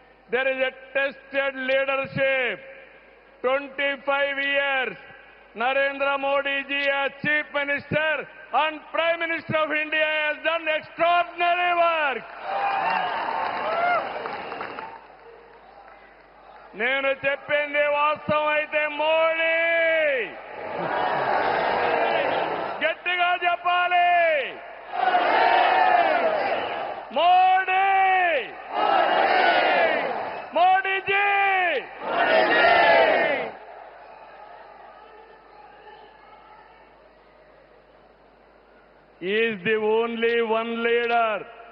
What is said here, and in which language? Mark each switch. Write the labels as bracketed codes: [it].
[en] There is a tested leadership. 25 years, Narendra Modi ji as Chief Minister and Prime Minister of India has done extraordinary work. [te] నేను చెప్పింది వాస్తవం అయితే మోడీ గట్టిగా చెప్పాలి. [en] Modi Modiji is the only one leader